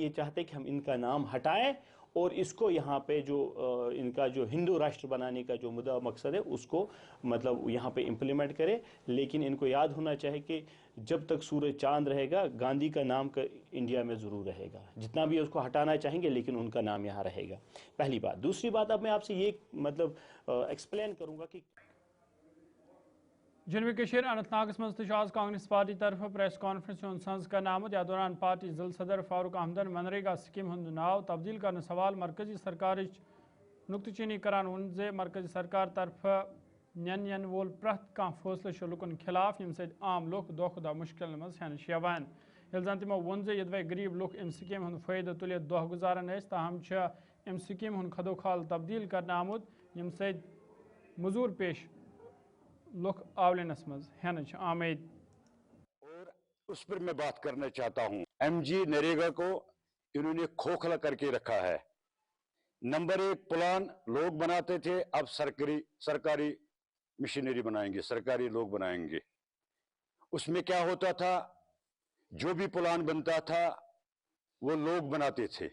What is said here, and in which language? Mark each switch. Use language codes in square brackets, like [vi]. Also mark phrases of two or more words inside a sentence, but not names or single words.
[ur] یہ چاہتے ہیں کہ ہم ان کا نام ہٹائیں اور اس کو یہاں پہ جو ان کا جو ہندو راشٹر بنانے کا جو مقصد ہے اس کو مطلب یہاں پہ امپلیمنٹ کرے. لیکن ان کو یاد ہونا چاہیے کہ جب تک سورج چاند رہے گا گاندھی کا نام انڈیا میں ضرور رہے گا. جتنا بھی اس کو ہٹانا چاہیں گے لیکن ان کا نام یہاں رہے گا. پہلی بات. دوسری بات, اب میں آپ سے یہ مطلب ایکسپلین کروں گا کہ [ks] جنوبی کشیر اننت ناگس مز آز کانگریس پارٹی طرف پریس کانفرنس سنز کر آمت یا دوران پارٹی ضلع صدر فاروق احمدن منریگا سکیم ہند ناو تبدیل کرنے سوال مرکزی سرکار نقطہ چینی کران ون زِ مرکزی سرکار طرف نین وول پرت کان فیصلہ لکن خلاف یم سۭتۍ عام لوک دۄہ کھۄتہٕ دۄہ مشکل مز ہینس یوان. ییٚلہِ زن تمو ووٚن زِ یوٚدوے غریب لوک ام سکیم ہند فٲیدٕ تُلِتھ دۄہ گزاران ٲسۍ تاہم چھِ ام سکیم ہند خدو خال تبدیل کرنہٕ آمُت یم سۭتۍ مزور پیش لوک آولینس مز ہینچ آمد. [ur] اور اس پر میں بات کرنا چاہتا ہوں. MG نریگا کو انہوں نے کھوکھلا کر کے رکھا ہے. نمبر 1 پلان لوگ بناتے تھے, اب سرکاری مشینری بنائیں گے, سرکاری لوگ بنائیں گے. اس میں کیا ہوتا تھا, جو بھی پلان بنتا تھا وہ لوگ بناتے تھے.